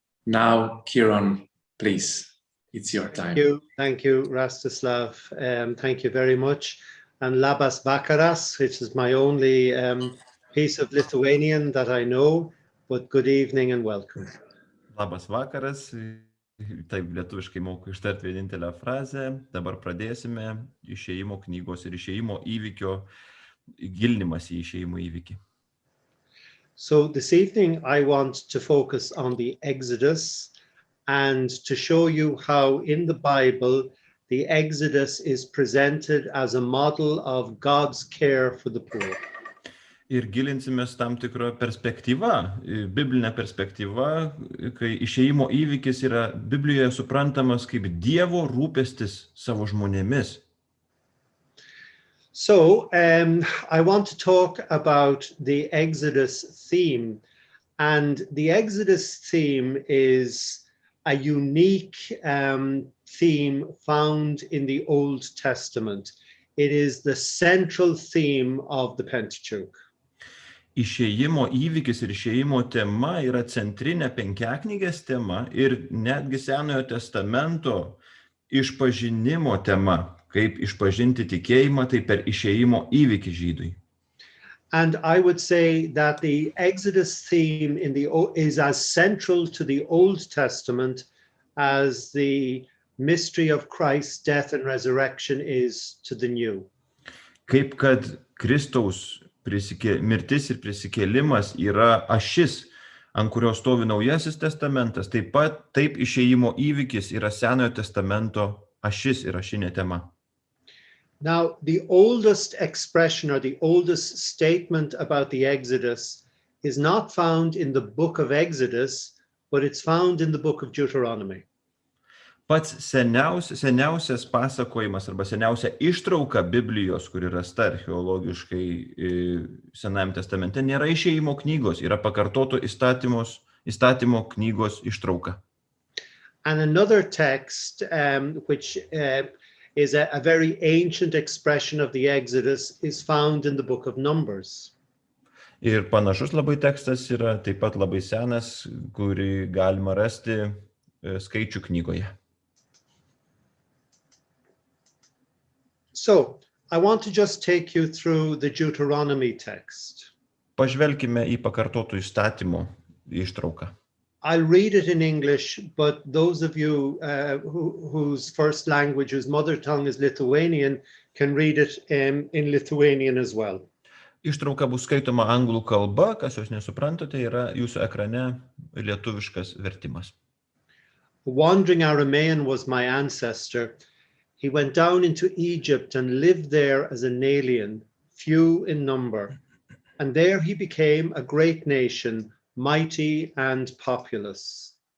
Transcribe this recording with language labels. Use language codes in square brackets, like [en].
[en] Now, Ciarán, please, it's your time. Thank you, Rastislav. Thank you very much. And [lt] labas vakaras, [en] which is my only piece of Lithuanian that I know, but good evening and welcome. [lt] Labas vakaras. Taip, lietuviškai moku ištarti vienintelę frazę. Dabar pradėsime išėjimo knygos ir išėjimo įvykio gilinimas į išėjimo įvykį. [en] So this evening I want to focus on the Exodus and to show you how in the Bible the Exodus is presented as a model of God's care for the poor. [lt] Ir gilinsimės tam tikrą perspektyvą, biblinę perspektyvą, kai išėjimo įvykis yra Biblijoje suprantamas kaip Dievo rūpestis savo žmonėmis. [en] So I want to talk about the Exodus theme, and the Exodus theme is a unique theme found in the Old Testament. It is the central theme of the Pentateuch. [lt] Išėjimo įvykis ir išėjimo tema yra centrinė Penkiaknygės tema ir netgi Senojo testamento išpažinimo tema. Kaip išpažinti tikėjimą, tai per išėjimo įvykį žydui. [en] And I would say that the Exodus theme is as central to the Old Testament as the mystery of Christ's death and resurrection is to the New. [lt] Kaip kad Kristaus mirtis ir prisikėlimas yra ašis, ant kurios stovi Naujasis testamentas, taip išėjimo įvykis yra Senojo testamento ašis ir ašinė tema. [en] Now, the oldest expression or the oldest statement about the Exodus is not found in the book of Exodus, but it's found in the book of Deuteronomy. [lt] Pats seniausias pasakojimas arba seniausia ištrauka Biblijos, kuri rasta archeologiškai Senajame testamente, nėra išėjimo knygos, yra pakartoto įstatymo knygos ištrauka. [en] And another text which is a very ancient expression of the Exodus is found in the book of Numbers. [lt] Ir panašus labai tekstas yra taip pat labai senas, kurį galima rasti skaičių knygoje. [en] So, I want to just take you through the Deuteronomy text. [lt] Pažvelkime į pakartotų įstatymų ištrauką. [en] I'll read it in English, but those of you whose first language, whose mother tongue is Lithuanian, can read it in Lithuanian as well. [lt] Ištrauka bus skaitoma anglų kalba, kas jūs nesuprantate, yra jūsų ekrane lietuviškas vertimas. [en] The wandering Aramean was my ancestor. He went down into Egypt and lived there as an alien, few in number. And there he became a great nation, mighty and populous.